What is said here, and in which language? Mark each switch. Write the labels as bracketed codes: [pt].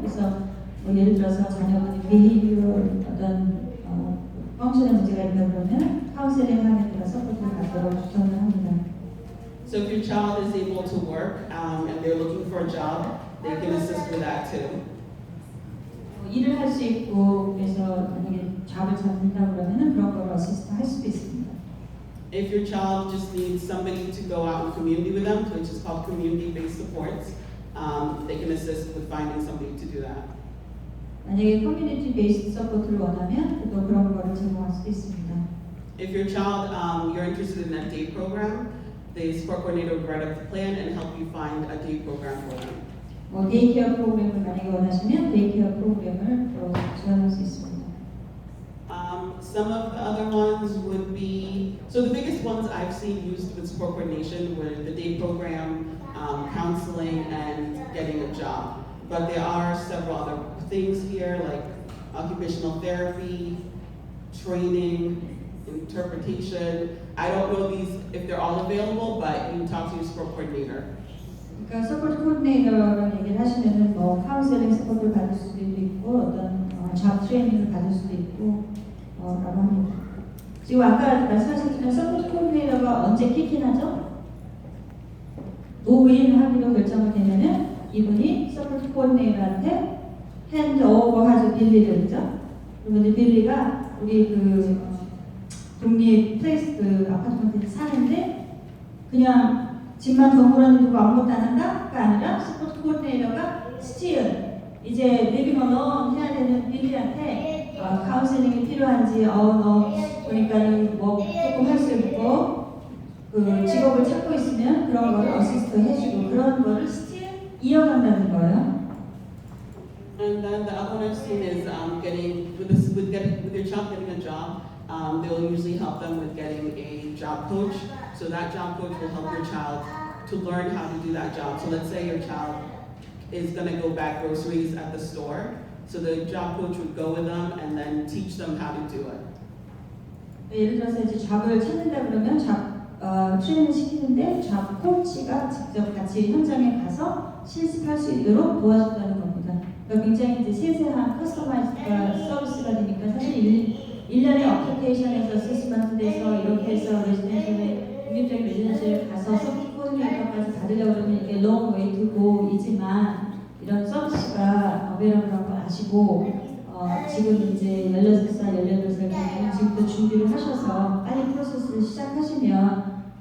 [ko] 그래서 뭐 예를 들어서 자녀분이 비헤이비어 어떤 펑션의 문제가 있다 그러면 카운셀링 하는 데가 서포트를 받도록 추천을 합니다. [en] So if your child is able to work and they're looking for a job, they can assist with that too. [ko] 일을 할 수 있고 그래서 만약에 잡을 잡는다 그러면은 그런 걸 어시스트 할 수도 있습니다. [en] If your child just needs somebody to go out in community with them, which is called community-based supports, they can assist with finding somebody to do that. [ko] 만약에 커뮤니티 베이스드 서포트를 원하면 또 그런 거를 제공할 수도 있습니다. [en] If your child, you're interested in a day program, the support coordinator would write up the plan and help you find a day program for them. [ko] 데이케어 프로그램을 만약에 원하시면 데이케어 프로그램을 또 지원할 수 있습니다. [en] Some of the other ones would be, so the biggest ones I've seen used with support coordination were the day program, counseling, and getting a job. But there are several other things here like occupational therapy, training, interpretation. I don't know these if they're all available, but you can talk to your support coordinator. [ko] 그러니까 서포트 코디네이터랑 얘기를 하시면은 뭐 카운셀링 서포트를 받을 수도 있고 어떤 잡 트레이닝을 받을 수도 있고 라고 합니다. 지금 아까 말씀하셨지만 서포트 코디네이터가 언제 키킨하죠? 노인하기로 결정을 되면은 이분이 서포트 코디네이터한테 핸드 오버하죠. 빌리를 그죠? 그러면 이제 빌리가 우리 그 독립 플레이스 그 아파트먼트에 사는데 그냥 집만 덩그러니 두고 아무것도 안 한다가 아니라 서포트 코디네이터가 스틸 이제 리빙 언론 해야 되는 빌리한테 카운셀링이 필요한지 너 그러니까는 뭐 조금 할 수 있고 그 직업을 찾고 있으면 그런 거를 어시스트 해주고 그런 거를 스틸 이어간다는 거예요. [en] And then the other one I've seen is getting with your child getting a job. They'll usually help them with getting a job coach. So that job coach will help your child to learn how to do that job. So let's say your child is going to go bag groceries at the store. So the job coach would go with them and then teach them how to do it. [ko] 예를 들어서 이제 잡을 찾는다 그러면 트레이닝 시키는데 잡 코치가 직접 같이 현장에 가서 실습할 수 있도록 도와준다는 겁니다. 그러니까 굉장히 이제 세세한 커스터마이즈가 서비스가 되니까 사실 1년에 어플리케이션에서 시스먼트 돼서 이렇게 해서 레지던셜에 독립적인 레지던셜에 가서 서비스 코디네이터까지 받으려고 그러면 이게 [en] long way to go [ko] 이지만 이런 서비스가 어베러블한 거 아시고 지금 이제 16살, 18살 되면 지금부터 준비를 하셔서 빨리 프로세스를 시작하시면